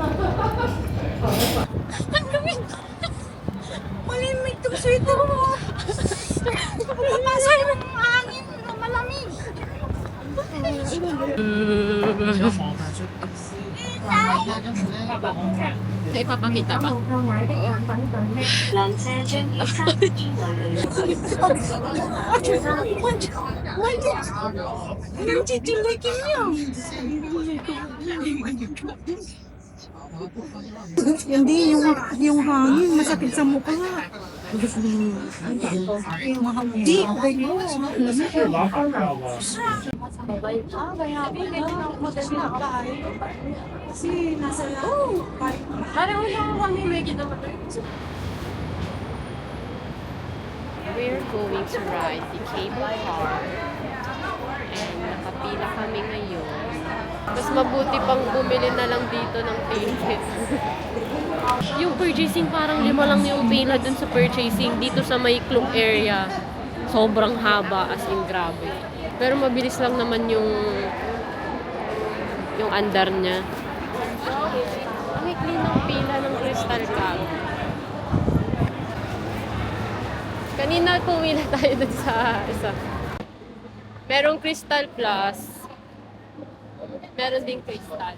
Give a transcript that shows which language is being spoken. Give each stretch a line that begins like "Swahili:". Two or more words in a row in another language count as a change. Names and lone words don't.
Filipino: Malimig itong sweater mo. Napapasay ng hangin na malamig. Ay, papakita ba?
Cantonese: 缆車將於3分鐘內到
Filipino: Hindi, yung hangin, masakit sa mukha. Hindi. Kasi nasa
English: We're going to ride the cable car.
Filipino: And nakapila kami ngayon. Mas mabuti pang bumili na lang dito ng ticket. Yung purchasing, parang 5 lang yung pila dun sa purchasing. Dito sa Maiklong area, sobrang haba,
English: as in
Filipino: grabe. Pero mabilis lang naman yung andar niya. Ang ikli ng pila ng Crystal Cab. Kanina pumila tayo dun sa isa. Merong Crystal Plus. Meron ding Crystal.